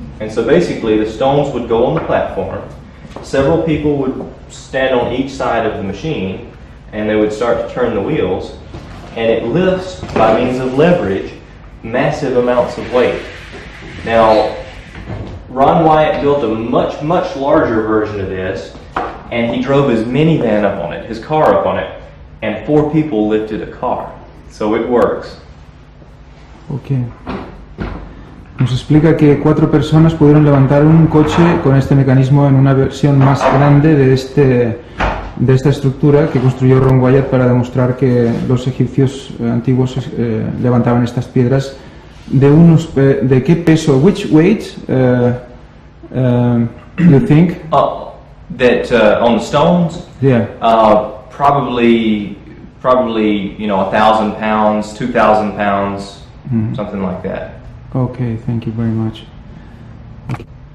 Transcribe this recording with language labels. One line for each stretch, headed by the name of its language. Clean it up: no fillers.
English: And so basically the stones would go on the platform, several people would stand on each side of the machine, and they would start to turn the wheels, and it lifts by means of leverage massive amounts of weight. Now Ron Wyatt built a much, much larger version of this, and he drove his minivan up on it, his car up on it, and 4 people lifted a car. So it works. Okay.
Spanish: Nos explica que 4 personas pudieron levantar un coche con este mecanismo en una versión más grande de esta estructura que construyó Ron Wyatt para demostrar que los egipcios antiguos levantaban estas piedras de qué peso,
English: which weight you think? That on the stones? Yeah. Probably 1,000 pounds, 2,000 pounds, something like that. Okay, thank you very much. Okay.